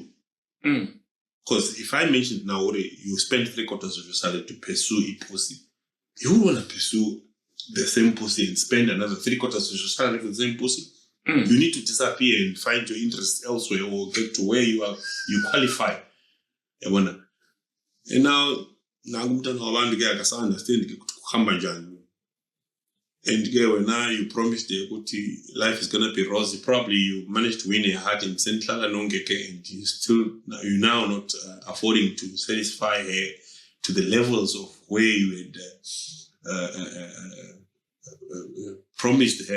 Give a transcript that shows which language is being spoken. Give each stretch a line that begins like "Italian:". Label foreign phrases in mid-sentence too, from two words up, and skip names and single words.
English: Because if I mentioned now, you spend 3/4 of your salary to pursue a pussy, you wouldn't want to pursue the same pussy and spend another 3/4 of your salary for the same pussy. You need to disappear and find your interest elsewhere or get to where you qualify. And now
Xhosa: umntwana wabantu ke akasanderstand ke ukuthi kuhamba njani.
English: And now you promised ukuthi life is gonna be rosy. Probably you managed to win a heart in Central and you now not affording to satisfy her to the levels of where you had promised her.